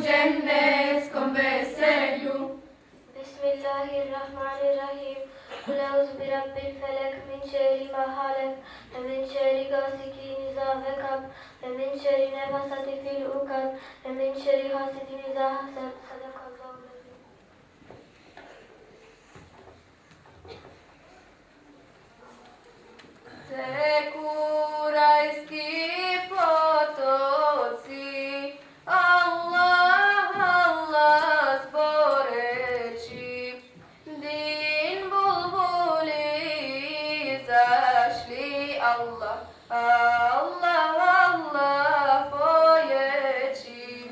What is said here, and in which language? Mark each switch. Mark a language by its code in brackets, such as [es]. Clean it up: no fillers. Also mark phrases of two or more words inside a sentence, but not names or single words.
[bs] džennetskom veselju. [ar] Bismillahirrahmanirrahim. قل أعوذ برب الفلق من شر ما خلق ومن شر غاسق إذا وقب ومن شر النفاثات في العقد ومن شر حاسد إذا حسد. صدق الله العظيم. [bs] Teku rajski potoci, Allah, Allah zboreći, din bulbuli izašli, Allah, Allah, Allah pojeći.